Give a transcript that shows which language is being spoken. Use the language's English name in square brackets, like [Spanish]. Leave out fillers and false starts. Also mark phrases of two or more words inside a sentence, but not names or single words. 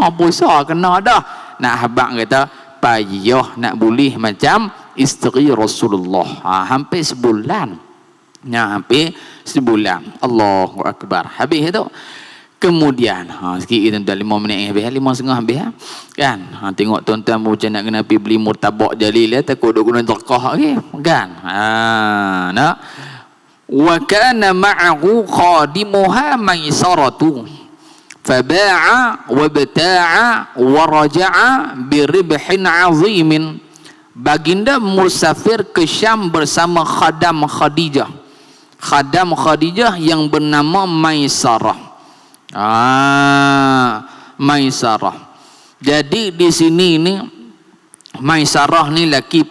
[Malay] puasa kena dah nak habang kata payah nak boleh macam isteri Rasulullah hampir sebulan hampir sebulan [Arabic] الله أكبر [Malay] habis itu kemudian sikit tuan-tuan 5 minit habis 5.30 habis kan tengok tuan-tuan macam nak kena pergi beli murtabak jalil takut duk guna terkah lagi kan nak [Arabic] وكان معه خادمها ميسرة فباع وابتاع ورجع بربح عظيم [Malay] baginda musafir ke Syam bersama khadam Khadijah yang bernama Maisarah Maisarah jadi di sini ni Maisarah ni laki